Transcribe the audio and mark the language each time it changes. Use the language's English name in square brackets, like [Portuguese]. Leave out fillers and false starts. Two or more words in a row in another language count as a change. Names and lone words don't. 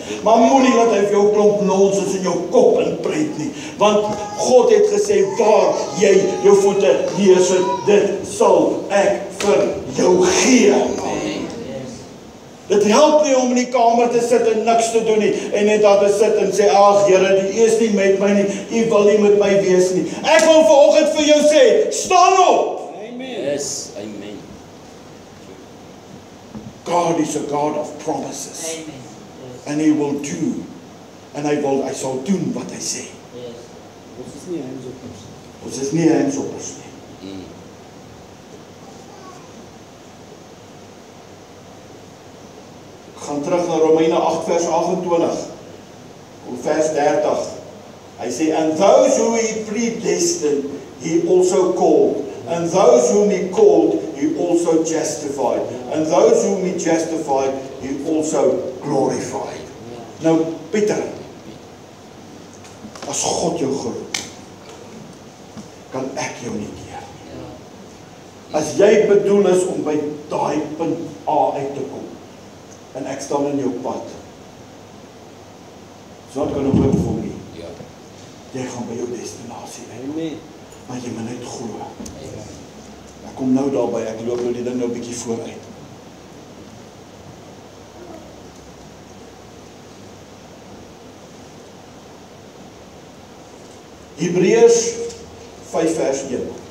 [Afrikaans] Maar moenie laat hy vir jou klomp nonsens in jou kop inprent nie, want God het gesê, waar jy jou voete neersit, dit sal ek vir jou gee. Dit help nie om in die kamer te sit en niks te doen nie, en net daar te sit en sê, ag Here, die is nie met my nie, U wil nie met my wees nie. Ek wil vanoggend vir jou sê, staan op! Amen. [English] Yes, amen. God is a God of promises. Amen. And He will do, [Afrikaans] en hy sal doen wat hy sê. Ons is nie handsoppers. Ons is nie handsoppers nie. Gaan terug na Romeine 8 vers 28, of vers 30. Hy sê, [English] and those who He predestined, He also called. And those whom He called, He also justified. And those whom He justified, He also glorified. [Afrikaans] Nou, Pieter, as God jou geroep, kan ek jou nie keer. As jy bedoel is om by daai punt A uit te kom, en ek staan in jou pad, [English] so not gonna work for me. [Afrikaans] Jy gaan by jou destinasie uit. Amen. Maar jy moet net glo. Ek kom nou daarby, ek loop nou die ding nou 'n bietjie vooruit. Hebreërs 5 vers 1.